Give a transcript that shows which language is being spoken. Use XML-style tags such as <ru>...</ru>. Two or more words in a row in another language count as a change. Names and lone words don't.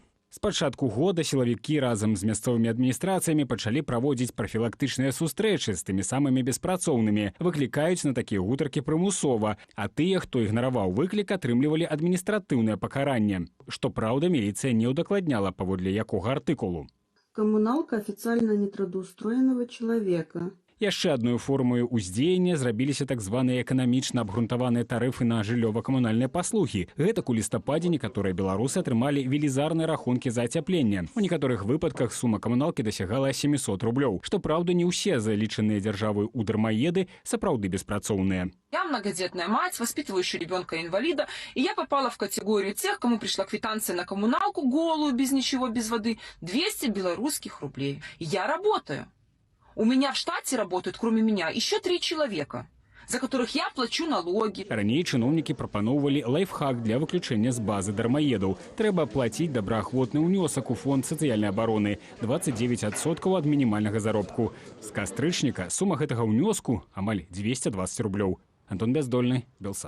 <be>З пачатку года сілавікі разам з мясцовымі адміністрацыямі пачалі праводзіць прафілактычныя сустрэчы з тымі самымі беспрацоўнымі, выклікаюць на такія гутаркі прымусова, а тыя, хто ігнараваў выклік, атрымлівалі адміністратыўнае пакаранне. Што праўда, міліцыя не ўдакладняла, паводле якога артыкулу.</be> <ru>Коммуналка официально нетрудоустроенного человека.</ru> <be>Яшчэ адной формаю ўздзеяння зрабіліся так званыя эканамічна абгрунтаваныя тарыфы на жыллёва-камунальныя паслугі. Гэтак у лістападзе некаторыя беларусы атрымалі велізарныя рахункі за ацяпленне. У некаторых выпадках сума камуналкі дасягала 700 рублёў. Што праўда, не ўсе залічаныя дзяржавой у дармаеды сапраўды беспрацоўныя.</be> <ru>Я многодетная мать, воспитывающая ребенка-инвалида, и я попала в категорию тех, кому пришла квитанция на коммуналку голую, без ничего, без воды, 200 белорусских рублей. Я работаю. У меня в штате работают, кроме меня, еще 3 человека, за которых я плачу налоги.</ru> <be>Раней чыноўнікі прапаноўвалі лайфхак для выключэння з базы дармаедаў. Трэба плаціць добраахвотны ўнёсак у фонд сацыяльнай абароны 29% ад мінімальнага заробку. З кастрычніка сума гэтага ўнёску амаль 220 рублёў. Антон Бяздольны, Белсат.</be>